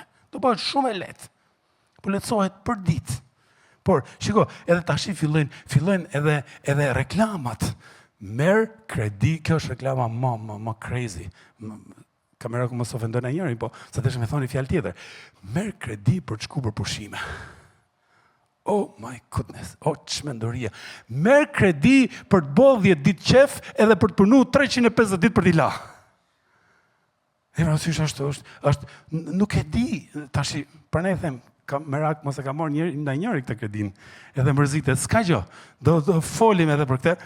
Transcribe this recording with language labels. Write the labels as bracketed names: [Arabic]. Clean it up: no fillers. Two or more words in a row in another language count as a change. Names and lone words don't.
[Albanian] Do bëhet shumë e lehtë. Po lehtësohet për ditë. Por, shiko, edhe tash fillojnë edhe reklamat. Merr kredi, kjo është reklama më crazy. Kamera ku mos ofendon e njëri, po sa të me thoni fjalë tjetër. Merr kredi për të shku për pushime. [English] Oh my goodness, [Albanian] çmendoria. Merr kredi për të boll 10 ditë qef edhe për të punu 350 ditë për t'i la. E rësysh është, nuk e di, tash, për ne them, merak mos e ka marrë njëri këtë kredin, edhe mërzitet, s'ka gjë, do folim edhe për këtë.